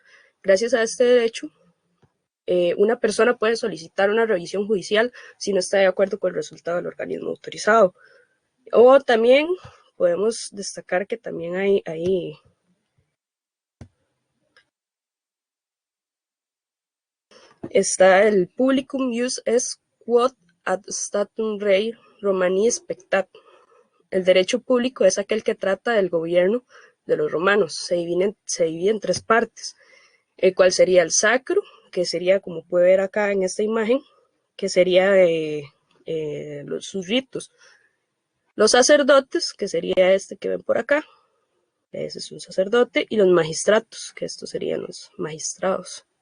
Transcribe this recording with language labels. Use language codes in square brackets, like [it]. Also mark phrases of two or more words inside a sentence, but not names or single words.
[es] Gracias a este derecho, una persona puede solicitar una revisión judicial si no está de acuerdo con el resultado del organismo autorizado. O también podemos destacar que también hay está el [la] publicum ius est quod ad statum rei Romani spectat. [es] El derecho público es aquel que trata del gobierno de los romanos. Se divide en tres partes, el cual sería el sacro, que sería, como puede ver acá en esta imagen, que sería sus ritos. Los sacerdotes, que sería este que ven por acá, ese es un sacerdote, y los magistratos, que estos serían los magistrados.